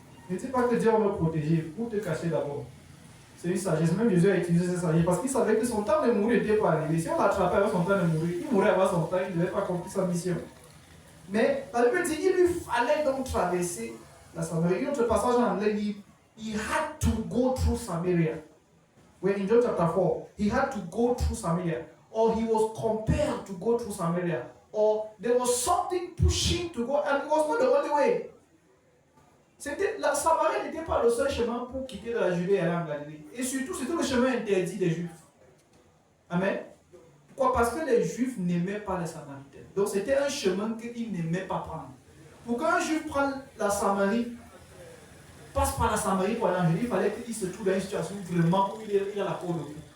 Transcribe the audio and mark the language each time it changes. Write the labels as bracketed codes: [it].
[fr] Ne dis pas que Dieu va me protéger pour te cacher d'abord. C'est une sagesse. Même Jésus a utilisé cette sagesse parce qu'il savait que son temps de mourir n'était pas arrivé. Si on l'attrapait avant son temps de mourir, il mourrait avant son temps, il ne devait pas accomplir sa mission. Mais la Bible dit qu'il lui fallait donc traverser la Samarie. Un autre passage en anglais dit [en] he had to go through Samaria. When in John chapter 4, he had to go through Samaria. Or he was compelled to go through Samaria. Or there was something pushing to go, and it was not the only way. [fr] La Samarie n'était pas le seul chemin pour quitter la Judée et aller en Galilée. Et surtout, c'était le chemin interdit des Juifs. Amen. Pourquoi? Parce que les Juifs n'aimaient pas les Samaritains. Donc c'était un chemin qu'ils n'aimaient pas prendre. Pour qu'un Juif prenne la Samarie, passe par la Samarie pour aller en Judée, il fallait qu'il se trouve dans une situation vraiment où il a la peau de cou.